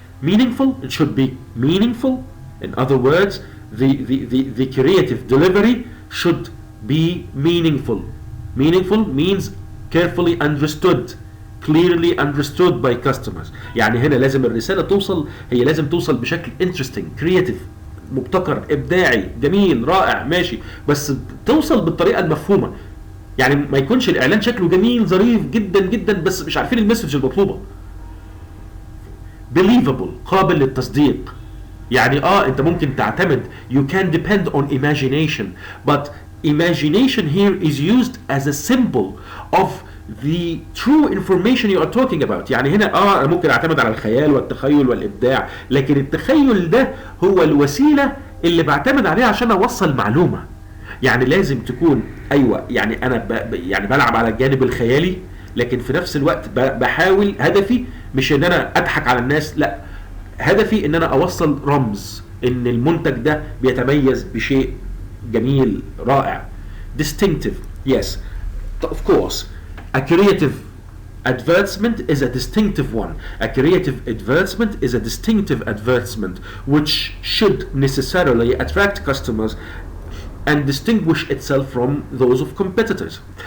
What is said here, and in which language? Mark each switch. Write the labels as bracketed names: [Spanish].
[English] Meaningful, it should be meaningful. In other words, the creative delivery should be meaningful. Meaningful means carefully understood, clearly understood by customers. [Arabic] يعني هنا لازم الرسالة هي لازم توصل بشكل [English] interesting, creative, [Arabic] مبتكر، إبداعي، جميل، رائع، ماشي، بس توصل بالطريقة المفهومة. يعني ما يكونش الإعلان شكله جميل ظريف جدا جدا بس مش عارفين المسج المطلوبة. [English] believable، [Arabic] قابل للتصديق. يعني انت ممكن تعتمد [English] you can depend on imagination, but imagination here is used as a symbol of the true information you are talking about. [Arabic] يعني هنا انا ممكن اعتمد على الخيال والتخيل والابداع، لكن التخيل ده هو الوسيله اللي بعتمد عليها عشان اوصل معلومه. يعني لازم تكون يعني انا يعني بلعب على الجانب الخيالي، لكن في نفس الوقت بحاول، هدفي مش ان انا اضحك على الناس، لا، هدفي ان انا اوصل رمز ان المنتج ده بيتميز بشيء جميل رائع. [English] distinctive, yes, of course, a creative advertisement is a distinctive one. A creative advertisement is a distinctive advertisement which should necessarily attract customers and distinguish itself from those of competitors.